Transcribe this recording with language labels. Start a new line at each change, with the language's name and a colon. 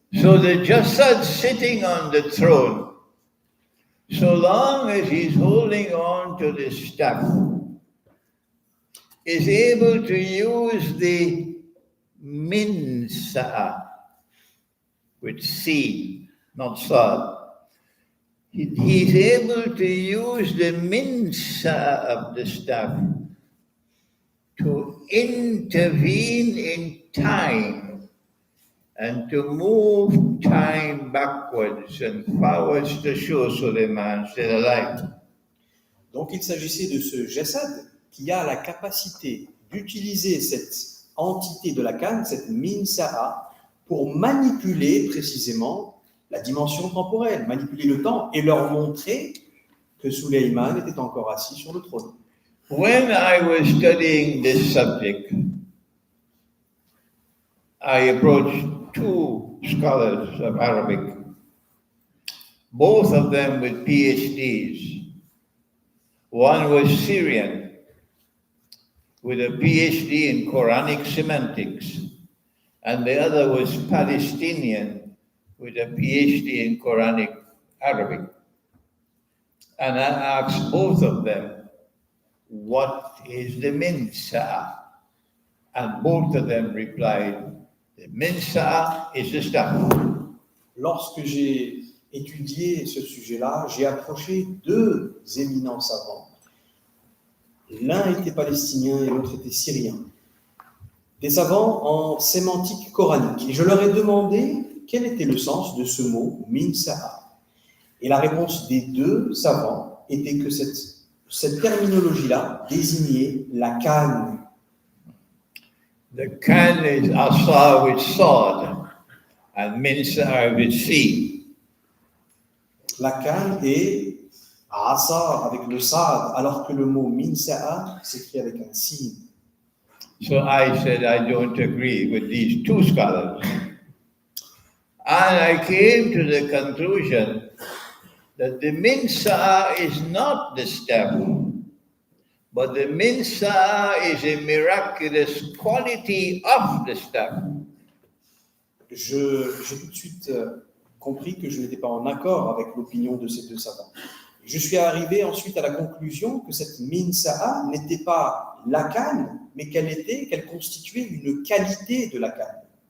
English: So the Jasad sitting on the throne, so long as he's holding on to the staff, is able to use the minsa, with C, not sad. He's able to use the minsa of the staff to intervene in time and to move time backwards and forwards to show Suleiman still alive.
French: Donc il s'agissait de ce Jasad qui a la capacité d'utiliser cette entité de la canne, cette minsa'a, pour manipuler précisément la dimension temporelle, manipuler le temps et leur montrer que Suleiman était encore assis sur le trône.
English: When I was studying this subject, I approached two scholars of Arabic, both of them with PhDs. One was Syrian with a PhD in Quranic semantics, and the other was Palestinian with a PhD in Quranic Arabic. And I asked both of them, what is the minsa? And both of them replied, the minsa is the staff.
French: Lorsque j'ai étudié ce sujet-là, j'ai approché 2 éminents savants. L'un était palestinien et l'autre était syrien. Des savants en sémantique coranique. Et je leur ai demandé quel était le sens de ce mot min sa'a. Et la réponse des 2 savants était que cette terminologie-là désignait la canne.
English: The can is asa with sword and minsa with sea.
French: La canne est asa avec le sad, alors que le mot min sa'a s'écrit avec un signe.
English: So I said, I don't agree with these 2 scholars. And I came to the conclusion that the minsa is not the staff, but the minsa is a miraculous quality of the staff.
French: J'ai tout de suite compris que je n'étais pas en accord avec l'opinion de ces 2 savants. Je suis arrivé ensuite à la conclusion que cette min sa'a n'était pas la canne, mais qu'elle constituait une qualité de la canne.